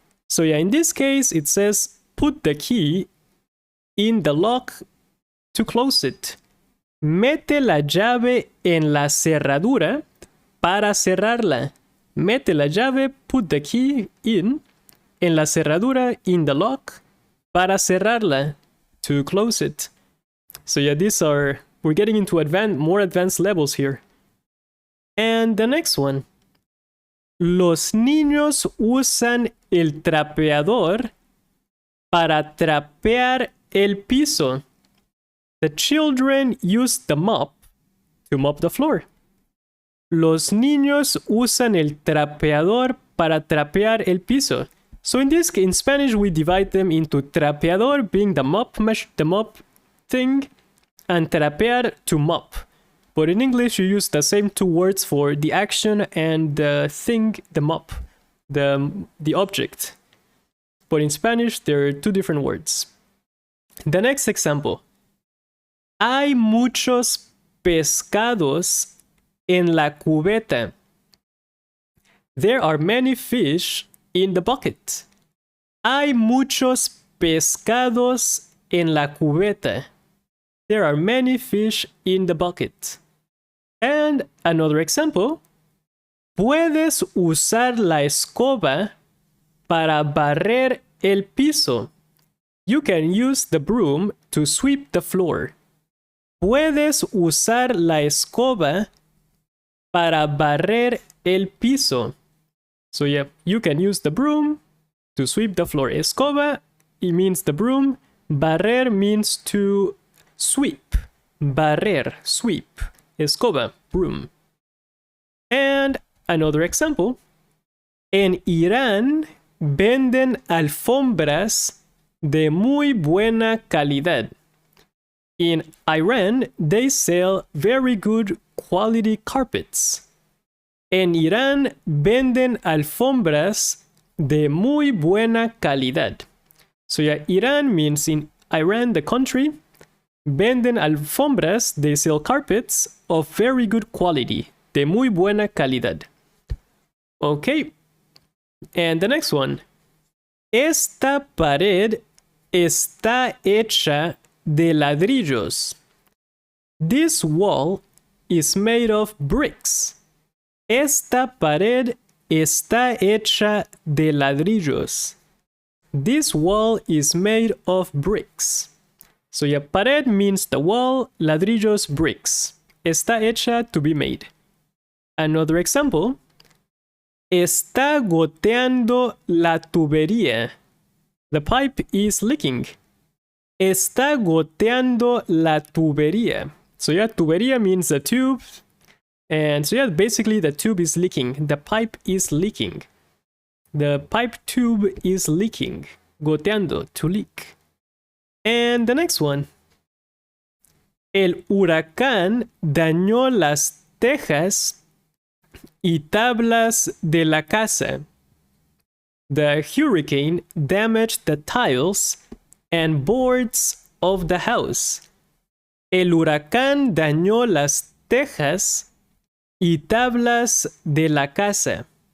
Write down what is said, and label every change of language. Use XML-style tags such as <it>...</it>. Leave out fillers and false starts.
<en>So yeah, in this case, it says put the key in the lock to close it.</en> <es>Mete la llave en la cerradura para cerrarla. Mete la llave,</es> <en>put the key in</en> <es>la cerradura,</es> <en>in the lock,</en> <es>para cerrarla,</es> <en>to close it. So yeah, we're getting into more advanced levels here. And the next one.</en> <es>Los niños usan el trapeador para trapear el piso.</es> <en>The children use the mop to mop the floor.</en> <es>Los niños usan el trapeador para trapear el piso.</es> <en>So in Spanish, we divide them into trapeador being the mop thing, and trapear to mop. But in English, you use the same two words for the action and the thing, the mop, the object. But in Spanish, there are two different words. The next example.</en> <es>Hay muchos pescados en la cubeta.</es> <en>There are many fish in the bucket.</en> <es>Hay muchos pescados en la cubeta.</es> <en>There are many fish in the bucket. And another example.</en> <es>Puedes usar la escoba para barrer el piso.</es> <en>You can use the broom to sweep the floor.</en> <es>Puedes usar la escoba para barrer el piso.</es> <en>So yeah, you can use the broom to sweep the floor. Escoba, it means the broom. Barrer means to sweep. Barrer, sweep. Escoba, broom. And another example.</en> <es>En Irán venden alfombras de muy buena calidad.</es> <en>In Iran, they sell very good quality carpets.</en> <es>En Irán venden alfombras de muy buena calidad.</es> <en>So yeah, Iran means in Iran, the country.</en> <es>Venden alfombras,</es> <en>they sell carpets of very good quality.</en> <es>De muy buena calidad.</es> <en>Okay. And the next one.</en> <es>Esta pared está hecha de ladrillos.</es> <en>This wall is made of bricks.</en> <es>Esta pared está hecha de ladrillos.</es> <en>This wall is made of bricks. So yeah, pared means the wall, ladrillos, bricks.</en> <es>Está hecha,</es> <en>to be made. Another example.</en> <es>Está goteando la tubería.</es> <en>The pipe is leaking.</en> <es>Está goteando la tubería.</es> <en>So yeah, tubería means the tube. And so yeah, basically the tube is leaking. The pipe is leaking. The pipe tube is leaking. Goteando, to leak. And the next one.</en> <es>El huracán dañó las tejas y tablas de la casa.</es> <en>The hurricane damaged the tiles and boards of the house.</en> <es>El huracán dañó las tejas y tablas de la casa.</es>